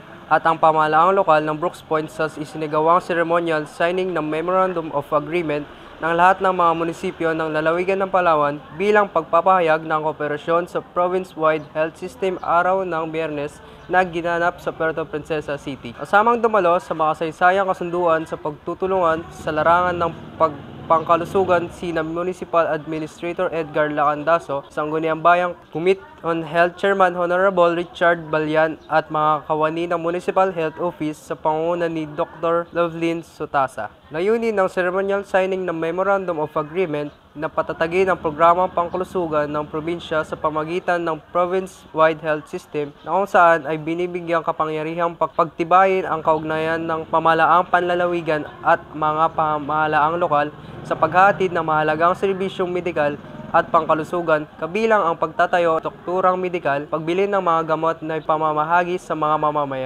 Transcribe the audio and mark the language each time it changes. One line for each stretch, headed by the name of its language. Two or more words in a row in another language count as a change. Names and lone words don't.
Filipino: at ang pamahalaang lokal ng Brooks Point sa isinagawang
English: ceremonial signing
Filipino: ng Memorandum of Agreement ng lahat ng mga munisipyo ng lalawigan ng Palawan bilang pagpapahayag ng kooperasyon sa Province-Wide Health System araw ng Biyernes na ginanap sa Puerto Princesa City. Kasamang dumalo sa makasaysayang kasunduan sa pagtutulungan sa larangan ng pangkalusugan sina Municipal Administrator Edgar Lacandaso, Sangguniang Bayang Committee on Health Chairman Honorable Richard Balyan at mga kawani ng Municipal Health Office sa pangunguna ni Dr. Lovelyn Sutasa. Layunin ng
English: ceremonial signing
Filipino: ng Memorandum of Agreement na patatagin ang programang pangkalusugan ng probinsya sa pamagitan ng Province-Wide Health System na kung saan ay binibigyang kapangyarihang pagtibayin ang kaugnayan ng pamahalaang panlalawigan at mga pamahalaang lokal sa paghatid ng mahalagang serbisyong medikal at pangkalusugan kabilang ang pagtatayo ng strukturang medikal, pagbili ng mga gamot na ipamamahagi sa mga mamamayan.